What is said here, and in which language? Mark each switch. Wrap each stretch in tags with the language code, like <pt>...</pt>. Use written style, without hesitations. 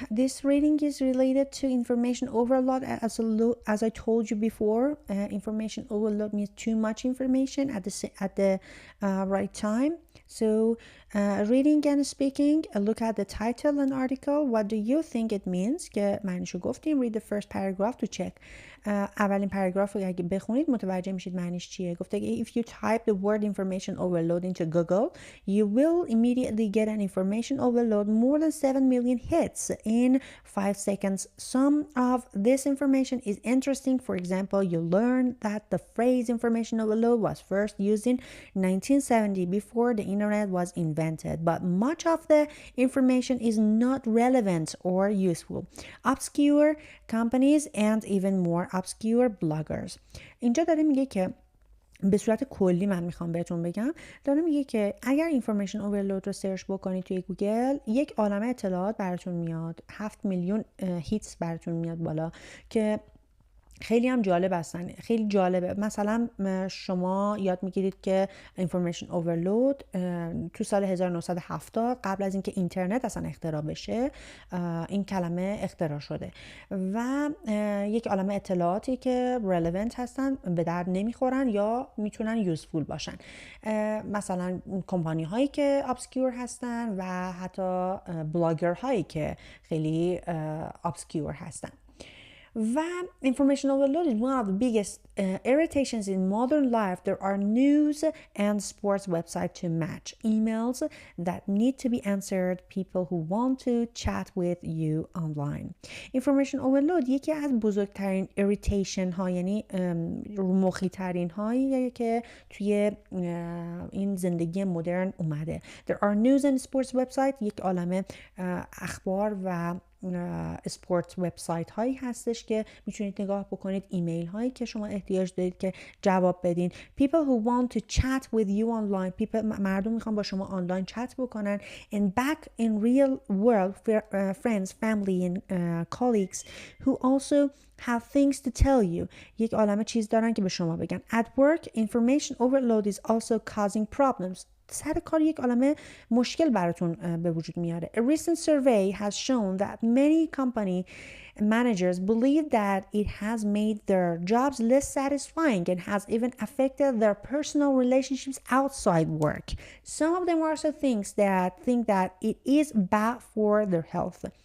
<en>This reading is related to information overload. As I told you before, information overload means too much information at the right time. So reading and speaking, look at the title and article. What do you think it means?</en> <fa>که معنیشو گفتیم.</fa> <en>Read the first paragraph to check.</en> <fa>اولین پاراگراف رو اگه بخونید متوجه میشید معنیش چیه. گفته که</fa> <en>if you type the word information overload into Google, you will immediately get an information overload more than 7 million hits in 5 seconds. Some of this information is interesting. For example, you learn that the phrase information overload was first used in 1970 before the internet was invented, but much of the information is not relevant or useful. Obscure companies and even more obscure bloggers.</en> <fa>اینجا داره میگه که به صورت کلی من میخوام بهتون بگم، داره میگه که اگر اینفورمیشن اورلود رو سرچ بکنید توی گوگل یک عالمه اطلاعات براتون میاد، 7 میلیون هیتس براتون میاد بالا که خیلی هم جالب هستن. خیلی جالبه. مثلا شما یاد میگیرید که information overload تو سال 1970 قبل از اینکه اینترنت اصلا اختراع بشه این کلمه اختراع شده و یک عالمه اطلاعاتی که relevant هستن، به درد نمیخورن یا میتونن useful باشن. مثلا کمپانی هایی که obscure هستن و حتی بلاگر هایی که خیلی obscure هستن.</fa> <en>و information overload is one of the biggest irritations in modern life. There are news and sports websites to match, emails that need to be answered, people who want to chat with you online.</en> <fa>Information overload یکی از بزرگترین irritation ها، یعنی مخی ترین هایی که توی این زندگی مدرن اومده.</fa> <en>There are news and sports websites،</en> <fa>یک عالمه اخبار و اسپورت وبسایت هایی هستش که میتونید نگاه بکنید، ایمیل هایی که شما احتیاج دارید که جواب بدین.</fa> <en>People who want to chat with you online،</en> <fa>مردم میخوان با شما آنلاین چت بکنن.</fa> <en>And back in real world friends, family and colleagues who also have things to tell you،</en> <fa>یک عالمه چیز دارن که به شما بگن.</fa> <en>At work information overload is also causing problems.</en> <fa>سر کار یک عالمه مشکل براتون به وجود میاره.</fa> <en>A recent survey has shown that many company managers believe that it has made their jobs less satisfying and has even affected their personal relationships outside work. Some of them also think that it is bad for their health.</en>